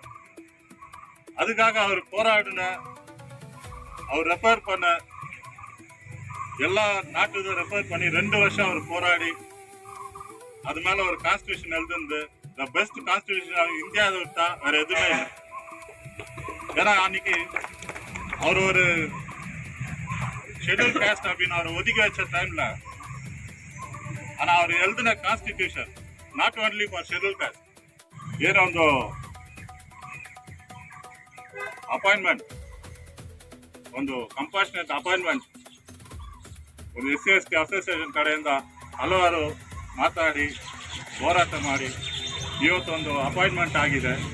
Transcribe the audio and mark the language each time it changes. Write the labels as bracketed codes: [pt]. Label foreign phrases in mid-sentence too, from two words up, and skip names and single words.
[ta] அதுக்காக அவர் போராடின, அவர் ரெஃபர் பண்ண எல்லா நாட்டுக்கும் ரெஃபர் பண்ணி 2 வருஷம் அவர் போராடி அது மேல ஒரு கான்ஸ்டிடியூஷன் எழுதுந்து [en] the best constitution [ta] இந்தியாவை விட்டா வேற எதுவுமே இல்லை. ஏன்னா அன்னைக்கு அவர் ஒரு [en] schedule caste [ta] அப்படின்னு அவர் ஒதுக்கி வச்ச டைம்ல, ஆனா அவர் எழுதின [en] constitution not only for schedule caste. [kn] ಏನೋ ಒಂದು ಅಪಾಯಿಂಟ್ಮೆಂಟ್, ಒಂದು [en] compassionate appointment [kn] ಒಂದು [en] SC ST association [kn] ಕಡೆಯಿಂದ ಹಲವಾರು ಮಾತಾಡಿ ಹೋರಾಟ ಮಾಡಿ ಇವತ್ತೊಂದು ಅಪಾಯಿಂಟ್ಮೆಂಟ್ ಆಗಿದೆ.